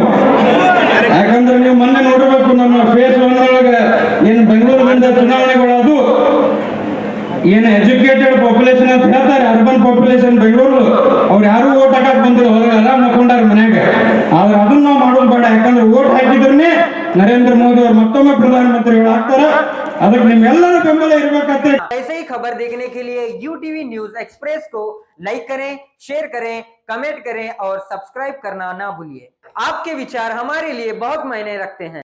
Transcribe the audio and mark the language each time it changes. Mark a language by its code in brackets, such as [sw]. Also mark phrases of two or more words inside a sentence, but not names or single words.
[kn] ಯಾಕಂದ್ರೆ ನೀವು ಮೊನ್ನೆ ನೋಡಬೇಕು ನಮ್ಮ ಫೇಸ್ 1 ಒಳಗೆ ಏನು ಬೆಂಗಳೂರಿನಿಂದ ಚುನಾವಣೆಗಳು, ಏನು [en] educated population [kn] ಅಂತ ಹೇಳ್ತಾರೆ, [en] urban population [kn] ಬೆಂಗಳೂರು, ಅವ್ರು ಯಾರು ಓಟ್ ಹಾಕಕ್ ಬಂದಿಲ್ಲ, ಹೊರಗೆ ಆರಾಮ್ ಹಾಕೊಂಡಾರ ಮನ್ಯಾಗ. ಆದ್ರೆ ಅದನ್ನ ನಾವು ಮಾಡೋದು ಬೇಡ. ಯಾಕಂದ್ರೆ ಓಟ್ ಹಾಕಿದ್ರೆ ನರೇಂದ್ರ ಮೋದಿ ಅವ್ರು ಮತ್ತೊಮ್ಮೆ ಪ್ರಧಾನಮಂತ್ರಿಗಳು ಆಗ್ತಾರ. ಅದಕ್ಕೆ ನಿಮ್ಮೆಲ್ಲರ ಬೆಂಬಲ ಇರ್ಬೇಕಂತ. [hi] ऐसे ही खबर देखने के लिए UTV न्यूज एक्सप्रेस को लाइक करें, शेयर करें, कमेंट करें और सब्सक्राइब करना ना भूलिए। आपके विचार हमारे लिए बहुत मायने रखते हैं।